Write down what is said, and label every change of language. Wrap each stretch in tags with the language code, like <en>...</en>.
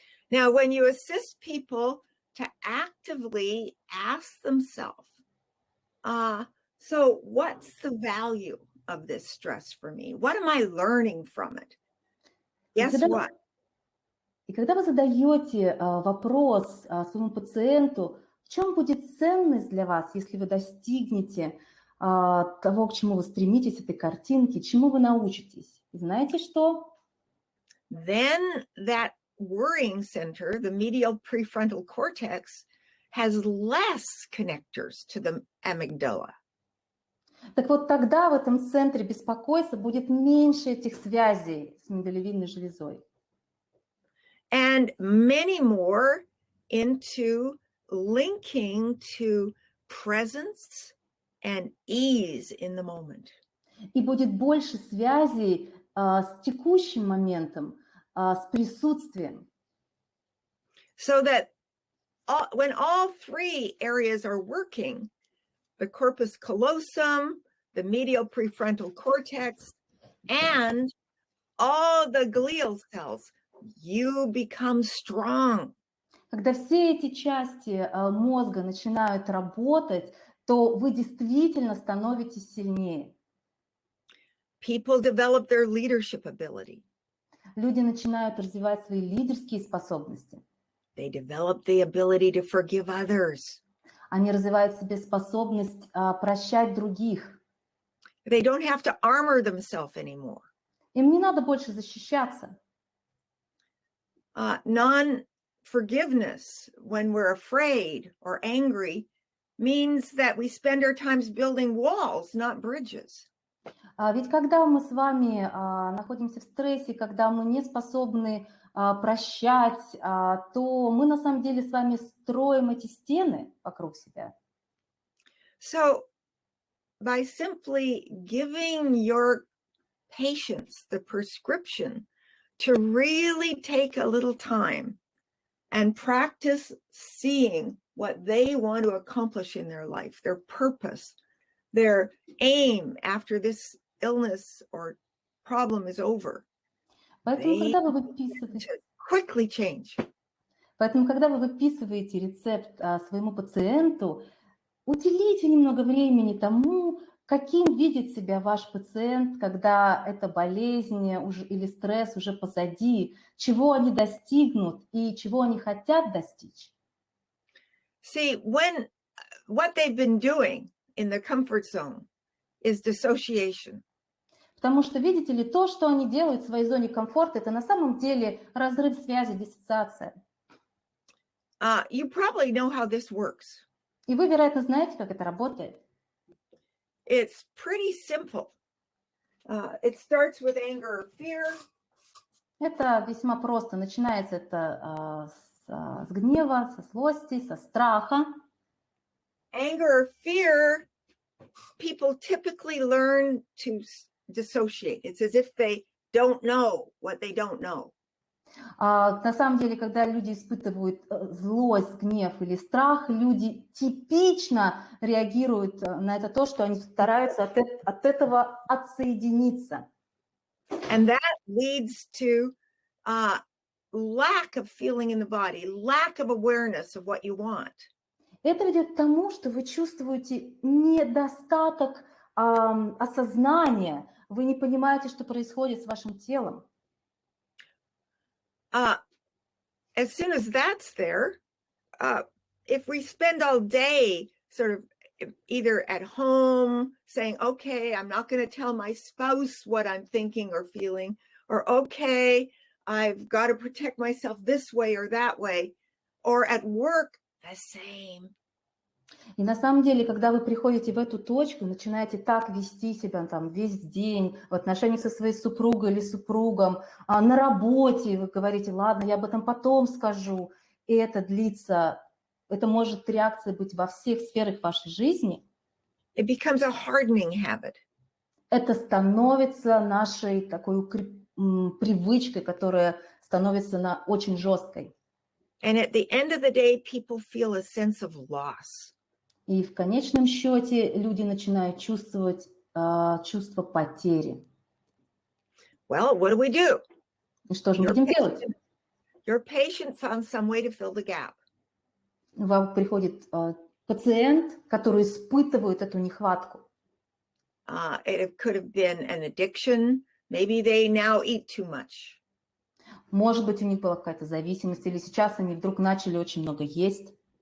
<en>Now, when you assist people to actively ask themselves, so what's the value of this stress for me? What am I learning from it? Guess what?</en> <ru>И когда вы задаете вопрос своему пациенту, в чем будет ценность для вас, если вы достигнете того, к чему вы стремитесь, этой картинки, чему вы научитесь? И знаете что?</ru> <en>Then that worrying center, the medial prefrontal cortex, has less connectors to the amygdala.</en> <ru>Так вот тогда в этом центре беспокойства будет меньше этих связей с миндалевидной железой.</ru> <en>And many more into linking to presence and ease in the moment.</en> <ru>И будет больше связей с текущим моментом, с присутствием.</ru> <en>So that when all three areas are working, the corpus callosum, the medial prefrontal cortex, and all the glial cells, you become strong.</en> <ru>Когда все эти части мозга начинают работать, то вы действительно становитесь сильнее.</ru> <en>People develop their leadership ability.</en> <ru>Люди начинают развивать свои лидерские способности.</ru> <en>They develop the ability to forgive others.</en> <ru>Они развивают в себе способность прощать других.</ru> <en>They don't have to armor themselves anymore.</en> <ru>Им не надо больше защищаться.</ru> <en>Non-forgiveness when we're afraid or angry means that we spend our times building walls, not bridges.</en> <ru>Ведь когда мы с вами находимся в стрессе, когда мы не способны прощать, то мы на самом деле с вами строим эти стены вокруг себя.</ru> <en>So by simply giving your patients the prescription to really take a little time and practice seeing what they want to accomplish in their life, their purpose, their aim after this illness or problem is over.</en> <ru>Поэтому, когда вы выписываете...</ru> <en>quickly change.</en> <ru>Поэтому, когда вы выписываете рецепт своему пациенту, уделите немного времени тому, каким видит себя ваш пациент, когда эта болезнь уже, или стресс уже позади, чего они достигнут и чего они хотят достичь.</ru> <en>See, what they've been doing in the comfort zone is dissociation.</en> <ru>Потому что, видите ли, то, что они делают в своей зоне комфорта, это на самом деле разрыв связи, диссоциация.</ru> <en>You probably know how this works.</en> <ru>И вы, вероятно, знаете, как это работает.</ru> <en>It's pretty simple. It starts with anger or fear.</en> <ru>Это весьма просто. Начинается это с гнева, со злости, со страха.</ru> <en>Anger or fear, people typically learn to dissociate. It's as if they don't know what they don't know.</en> <ru>На самом деле, когда люди испытывают злость, гнев или страх, люди типично реагируют на это то, что они стараются от этого отсоединиться.</ru> <en>And that leads to lack of feeling in the body, lack of awareness of what you want.</en> <ru>Это ведет к тому, что вы чувствуете недостаток осознания, вы не понимаете, что происходит с вашим телом.</ru> <en>As soon as that's there, if we spend all day sort of either at home saying, okay, I'm not going to tell my spouse what I'm thinking or feeling, or okay, I've got to protect myself this way or that way, or at work, the same.</en> <ru>И на самом деле, когда вы приходите в эту точку, начинаете так вести себя там весь день, в отношениях со своей супругой или супругом, на работе вы говорите, ладно, я об этом потом скажу, и это длится, это может реакция быть во всех сферах вашей жизни.</ru> <en>It becomes a hardening habit.</en> <ru>Это становится нашей такой привычкой, которая становится очень жесткой.</ru> <en>And at the end of the day, people feel a sense of loss.</en> <ru>И в конечном счете люди начинают чувствовать чувство потери.</ru> <en>Well, what do?</en> <ru>И что же мы будем делать?</ru> <en>Your patient found some way to fill the gap.</en> <ru>Вам приходит пациент, который испытывает эту нехватку.</ru> <en>It could have been an addiction. Maybe they now eat too much.</en> <ru>Может быть, у них была какая-то зависимость, или сейчас они вдруг начали очень много есть.</ru>